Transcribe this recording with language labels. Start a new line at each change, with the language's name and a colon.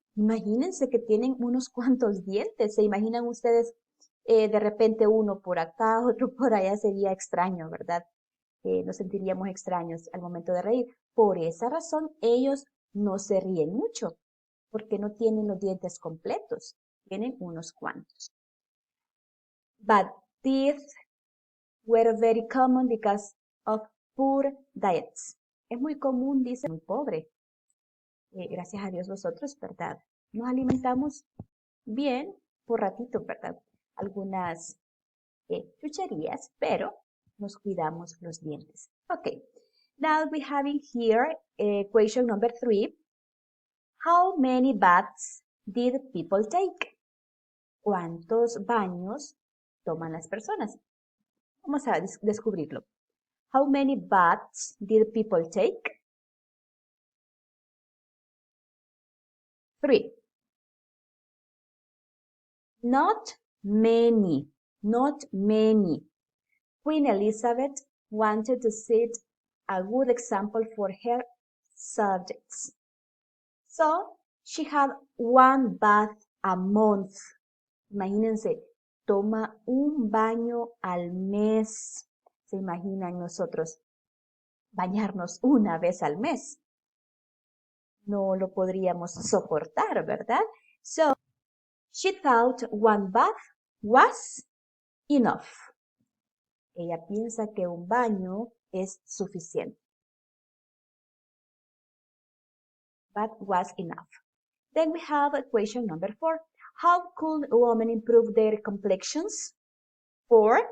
Spanish: Imagínense que tienen unos cuantos dientes. ¿Se imaginan ustedes de repente uno por acá, otro por allá? Sería extraño, ¿verdad? Nos sentiríamos extraños al momento de reír. Por esa razón, ellos no se ríen mucho, porque no tienen los dientes completos. Tienen unos cuantos.
English: But teeth were very common because of poor diets.
Spanish: Es muy común, dice, muy pobre. Gracias a Dios nosotros, ¿verdad? Nos alimentamos bien por ratito, ¿verdad? Algunas chucherías, pero nos cuidamos los dientes.
English: Okay, now we have in here question number 3. How many baths did people take?
Spanish: ¿Cuántos baños toman las personas? Vamos a descubrirlo.
English: How many baths did people take? 3. Not many, not many. Queen Elizabeth wanted to set a good example for her subjects. So, she had one bath a month.
Spanish: Imagínense, toma un baño al mes. ¿Se imaginan nosotros bañarnos una vez al mes? No lo podríamos soportar, ¿verdad?
English: So, she thought one bath was enough.
Spanish: Ella piensa que un baño es suficiente.
English: But was enough. Then we have equation number 4. How could women improve their complexions? 4.